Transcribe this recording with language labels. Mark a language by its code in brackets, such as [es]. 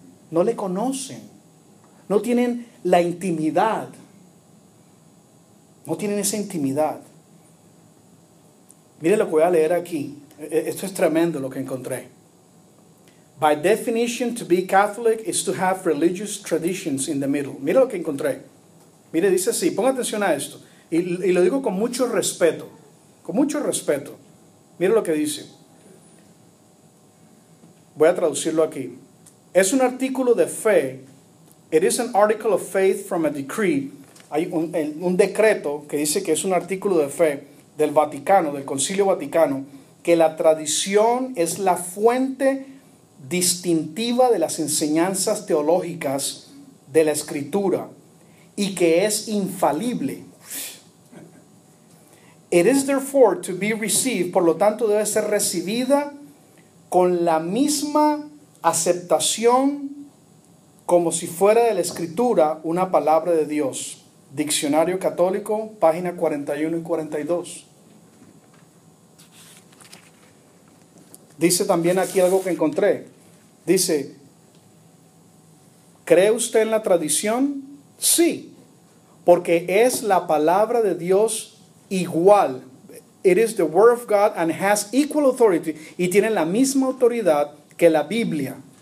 [es] No le conocen, no tienen la intimidad, no tienen esa intimidad. Mire lo que voy a leer aquí. Esto es tremendo lo que encontré. [en] By definition, to be Catholic is to have religious traditions in the middle. [es] Mire lo que encontré. Mire, dice así, ponga atención a esto. Y lo digo con mucho respeto. Con mucho respeto. Mire lo que dice. Voy a traducirlo aquí. Es un artículo de fe. [en] It is an article of faith from a decree. [es] Hay un decreto que dice que es un artículo de fe del Vaticano, del Concilio Vaticano, que la tradición es la fuente distintiva de las enseñanzas teológicas de la Escritura y que es infalible. [en] It is therefore to be received, [es] por lo tanto debe ser recibida con la misma aceptación como si fuera de la Escritura una palabra de Dios. Diccionario Católico, página 41 y 42. Dice también aquí algo que encontré. Dice, ¿cree usted en la tradición? Sí, porque es la palabra de Dios igual. [en] It is the word of God and has equal authority. [es] Y tiene la misma autoridad que la Biblia.